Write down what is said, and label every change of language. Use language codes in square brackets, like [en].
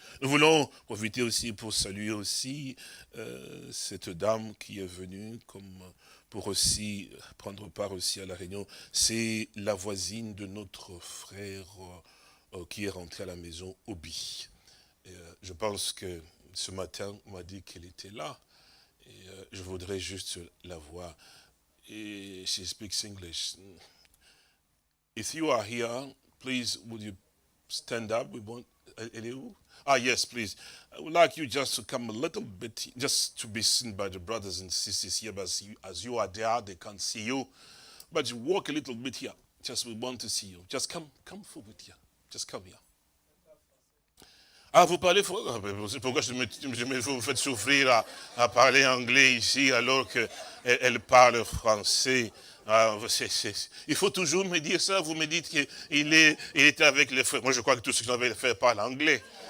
[fr] Nous voulons profiter aussi pour saluer aussi cette dame qui est venue comme pour aussi prendre part aussi à la réunion. C'est la voisine de notre frère qui est rentré à la maison, Obi. Je pense que ce matin, on m'a dit qu'elle était là. Et je voudrais juste la voir. [en] Et she speaks English. If you are here, please, would you stand up? We want, [fr] elle est où? [en] Ah, yes, please. I would like you just to come a little bit, just to be seen by the brothers and sisters here. But as you are there, they can't see you. But you walk a little bit here. Just we want to see you. Just come forward here. Just come here. [fr] Ah, vous parlez français? C'est pourquoi vous faites souffrir à parler anglais ici alors qu'elle parle français. Ah, il faut toujours me dire ça. Vous me dites qu'il était avec les frères. Moi, je crois que tous ceux qui ont fait parlent anglais.